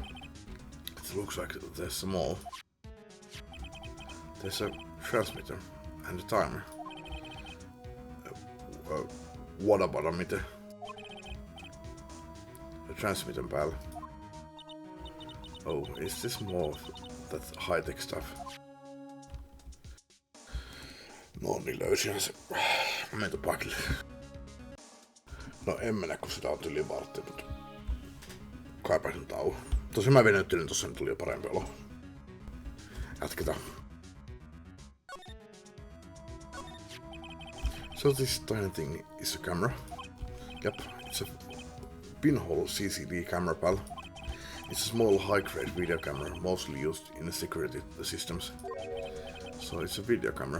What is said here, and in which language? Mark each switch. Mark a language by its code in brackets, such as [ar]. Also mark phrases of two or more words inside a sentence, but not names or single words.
[en] It looks like they're small. There's a transmitter and a timer. What about a meter? A transmitter, pal. Oh, is this more of that high-tech stuff? [fi] No niin, löysinhän se. Mentä paikille. No en mennä, kun sitä on yli vartti, mutta kaipaisin tauon. Tosin mä venyttelin tossa, niin tuli jo parempi olo. Jatketaan. [en] So this tiny thing is a camera. Yep, it's a pinhole CCD camera, pal. It's a small high-grade video camera, mostly used in security systems. So it's a video camera.